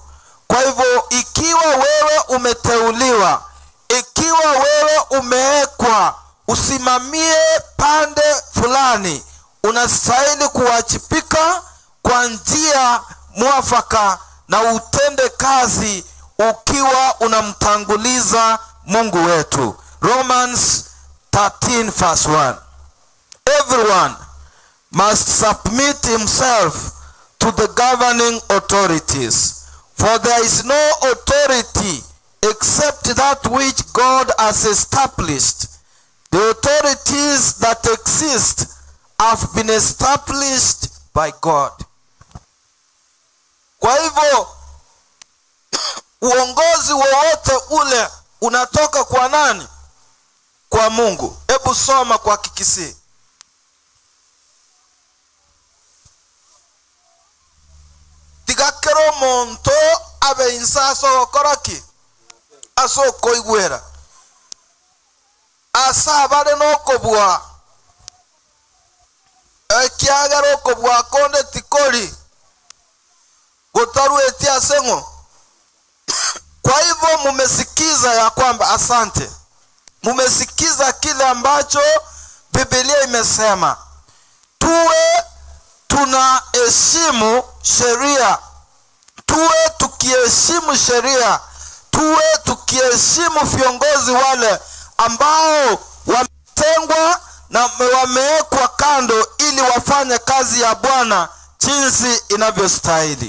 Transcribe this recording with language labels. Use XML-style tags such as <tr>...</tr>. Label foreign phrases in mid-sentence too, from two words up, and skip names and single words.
<sw>Kwa hivyo ikiwa wewe umeteuliwa, ikiwa wewe umewekwa usimamie pande fulani, unastahili kuwajibika kwa njia mwafaka na utende kazi ukiwa unamtanguliza Mungu wetu.</sw> <en>Romans 13 verse 1. Everyone must submit himself to the governing authorities, for there is no authority except that which God has established. The authorities that exist have been established by God.</en> <sw>Kwa hivyo uongozi wowote ule unatoka kwa nani? Kwa Mungu. Hebu soma kwa Kikisi.</sw> <guz>Tigakero monto abe insaso koraki aso koigwera asabare no kobwa ekiagaro kobwa konde tikoli gotaru etia sengo.</guz> <sw>Kwa hivyo mumesikiza ya kwamba, asante, mumesikiza kile ambacho Biblia imesema. Tuwe tunaheshimu sheria, tuwe tukiheshimu sheria, tuwe tukiheshimu viongozi wale ambao wametengwa na wamewekwa kando ili wafanye kazi ya Bwana jinsi inavyostahili.</sw>